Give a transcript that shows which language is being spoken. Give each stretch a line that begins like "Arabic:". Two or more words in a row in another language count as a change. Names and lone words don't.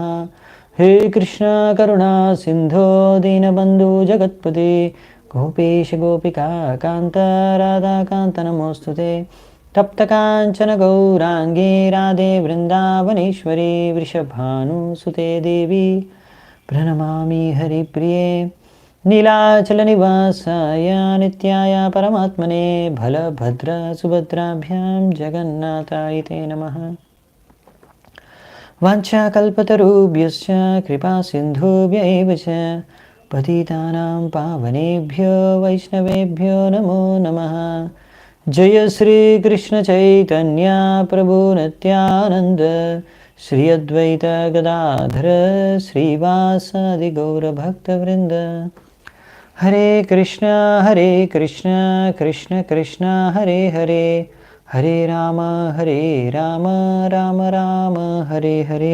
Sanskrit: హే కృష్ణ కరుణా సింధో దీనబంధు జగత్పతే గోపేశ గోపికా కాంత రాధాకాంత నమోస్తుతే. తప్తకాంచన గౌరాంగే రాధే వృందావనేశ్వరి వృషభానుసుతే దేవి ప్రణమామి హరిప్రియే. నీలాచల నివాసాయ నిత్యాయ పరమాత్మనే బలభద్ర సుభద్రాభ్యాం జగన్నాథాయ తే నమః. వాంఛాకల్పతరుభ్యశ్చ కృపా సింధుభ్య ఏవ చ పతితానాం పావనేభ్యో వైష్ణవేభ్యో నమో నమః. జయ శ్రీ కృష్ణ చైతన్య ప్రభు నిత్యానంద శ్రీ అద్వైత గదాధర శ్రీవాసాది గౌరభక్తవృంద. హరే కృష్ణ కృష్ణ కృష్ణ హరే హరే హరే రామ రామ రామ హరే హరే.